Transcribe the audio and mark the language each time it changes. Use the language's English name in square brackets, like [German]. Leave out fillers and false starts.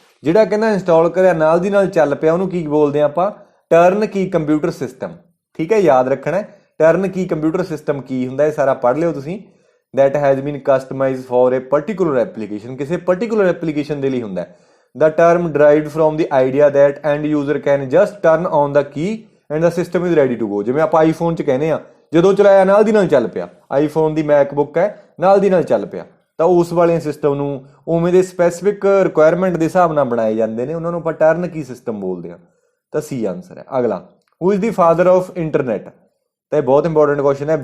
[Punjabi] ਜਿਹੜਾ ਕਹਿੰਦਾ ਇੰਸਟਾਲ ਕਰਿਆ ਨਾਲ ਦੀ ਨਾਲ ਚੱਲ ਪਿਆ, ਉਹਨੂੰ ਕੀ ਬੋਲਦੇ ਆ ਆਪਾਂ? ਟਰਨ ਕੀ ਕੰਪਿਊਟਰ ਸਿਸਟਮ। ਠੀਕ ਹੈ, ਯਾਦ ਰੱਖਣਾ ਟਰਨ ਕੀ ਕੰਪਿਊਟਰ ਸਿਸਟਮ ਕੀ ਹੁੰਦਾ, ਇਹ ਸਾਰਾ ਪੜ੍ਹ ਲਿਓ ਤੁਸੀਂ। [English] that has been customised for a particular application, [Punjabi] ਕਿਸੇ ਪਰਟੀਕੂਲਰ ਐਪਲੀਕੇਸ਼ਨ ਦੇ ਲਈ ਹੁੰਦਾ। [English] The term derived from the idea that end user can just turn on the key and the system is ready to go। [Punjabi] ਜਿਵੇਂ ਆਪਾਂ iPhone 'ਚ ਕਹਿੰਦੇ ਆ, ਜਦੋਂ ਚਲਾਇਆ ਨਾਲ ਦੀ ਨਾਲ ਚੱਲ ਪਿਆ। ਆਈਫੋਨ ਦੀ ਮੈਕਬੁੱਕ ਹੈ, ਨਾਲ ਦੀ ਨਾਲ ਚੱਲ ਪਿਆ। ਤਾਂ ਉਸ ਵਾਲੇ ਸਿਸਟਮ ਨੂੰ ਉਵੇਂ ਦੇ ਸਪੈਸੀਫਿਕ ਰਿਕੁਆਇਰਮੈਂਟ ਦੇ ਹਿਸਾਬ ਨਾਲ ਬਣਾਏ ਜਾਂਦੇ ਨੇ, ਉਹਨਾਂ ਨੂੰ ਆਪਾਂ ਟਰਨ ਕੀ ਸਿਸਟਮ ਬੋਲਦੇ ਆ। ਤਾਂ ਸੀ ਆਨਸਰ ਹੈ। ਅਗਲਾ [English] Who is the father of internet. [Punjabi] ਤਾਂ ਇਹ ਬਹੁਤ ਇੰਪੋਰਟੈਂਟ ਕੁਐਸਚਨ ਹੈ।